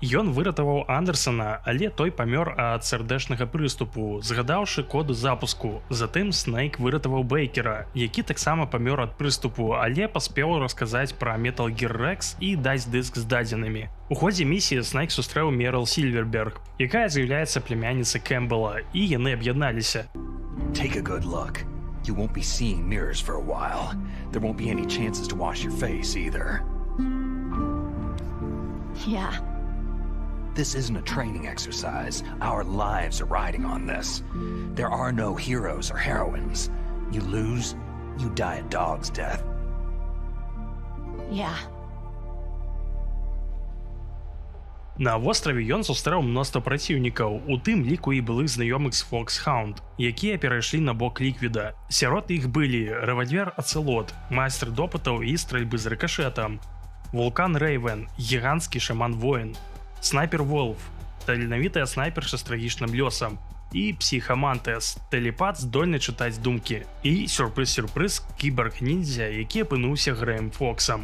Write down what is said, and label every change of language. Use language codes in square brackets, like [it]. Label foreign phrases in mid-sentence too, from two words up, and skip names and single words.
[be] Ён выратаваў Андерсона, але той памёр ад сардэчнага прыступу, згадаўшы коду запуску. Затым Снейк выратаваў Бейкера, які таксама памёр ад прыступу, але паспеў расказаць пра Metal Gear Rex і даць дыск з дадзенымі. У ходзе місіі Снейк сустрэў Мерыл Сільверберг, якая з'яўляецца племянніцай Кэмпбела, і яны аб'ядналіся. [en] Take a good look. You won't be seeing mirrors for a while. There won't be any chances to wash your face either. Yeah. This isn't a training exercise. Our lives are riding on this. There are no heroes or heroines. You lose, you die a dog's death. Yeah. [be] На востраве ён сустрэў мноства праціўнікаў, у тым ліку і былых знаёмых з Фоксхаунд, якія перайшлі на бок Ліквіда. Сярод іх былі рэвальвер Ацэлот, майстар допытаў і стрэльбы з рыкашэтам, Вулкан Рэйвен, гіганцкі шаман-воін, снайпер Волф, таленавітая снайперша з трагічным лёсам, і Псіхамантес, тэлепат здольны чытаць думкі, і сюрпрыз-сюрпрыз кіборг-ніндзя, які апынуўся Грэем Фоксам.